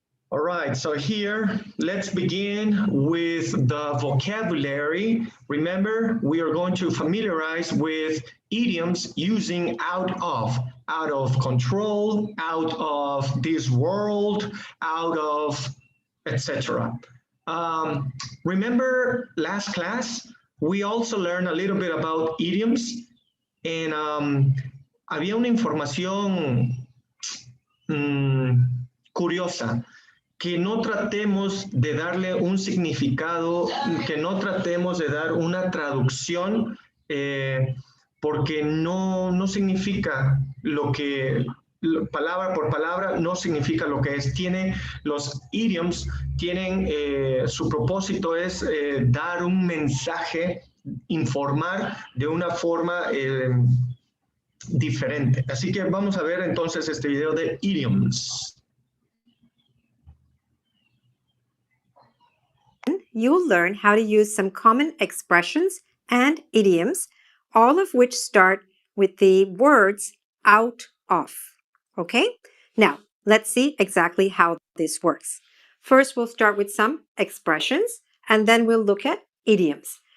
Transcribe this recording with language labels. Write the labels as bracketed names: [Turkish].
[English] All right, so here, let's begin with the vocabulary. Remember, we are going to familiarize with idioms using out of control, out of this world, out of, etc. Remember last class, we also learned a little bit about idioms, [Spanish] and había una información curiosa, que no tratemos de darle un significado, que no tratemos de dar una traducción, porque no significa lo que, palabra por palabra, no significa lo que es. Los idioms tienen, su propósito es dar un mensaje, informar de una forma diferente. Así que vamos a ver entonces este video de idioms. [English] You'll learn how to use some common expressions and idioms, all of which start with the words out of. Okay? Now, let's see exactly how this works. First, we'll start with some expressions, and then we'll look at idioms.